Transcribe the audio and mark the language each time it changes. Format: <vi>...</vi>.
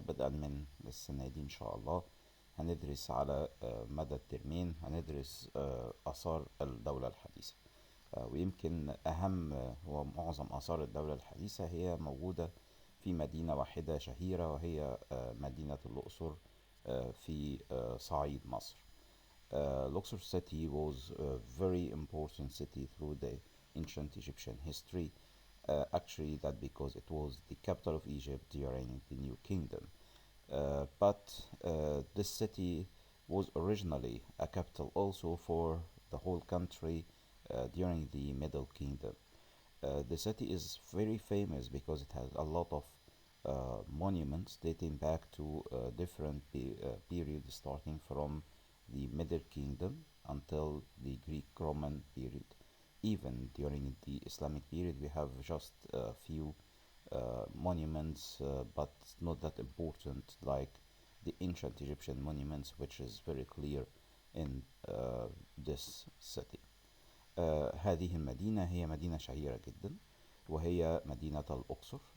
<ar>بدءا من السنة دي إن شاء الله هندرس على مدى الترمين هندرس آثار الدولة الحديثة. ويمكن أهم ومعظم آثار الدولة الحديثة هي موجودة في مدينة واحدة شهيرة، وهي مدينة الأقصر في صعيد مصر.</ar> <en>Luxor city was a very important city through the ancient Egyptian history. Actually, that because it was the capital of Egypt during the New Kingdom. But this city was originally a capital also for the whole country during the Middle Kingdom. The city is very famous because it has a lot of monuments dating back to different periods, starting from the Middle Kingdom until the Greek Roman period. Even during the Islamic period, we have just a few monuments, but not that important like the ancient Egyptian monuments, which is very clear in this city.</en> <ar>هذه المدينة هي مدينة شهيرة جدا، وهي مدينة الأقصر.</ar>